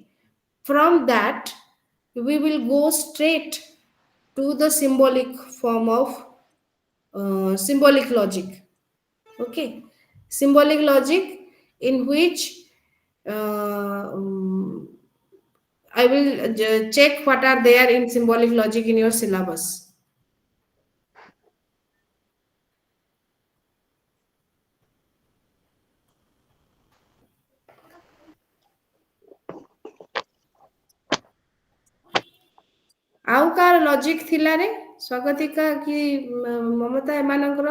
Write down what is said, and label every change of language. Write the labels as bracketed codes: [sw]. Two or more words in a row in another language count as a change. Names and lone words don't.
[en] From that, we will go straight to the symbolic form of symbolic logic. Okay. Symbolic logic in which I will check what are there in symbolic logic in your syllabus. [or] ଆଉ କାର ଲଜିକ ଥିଲା ରେ ସ୍ୱାଗତିକା କି ମମତା ଏମାନଙ୍କର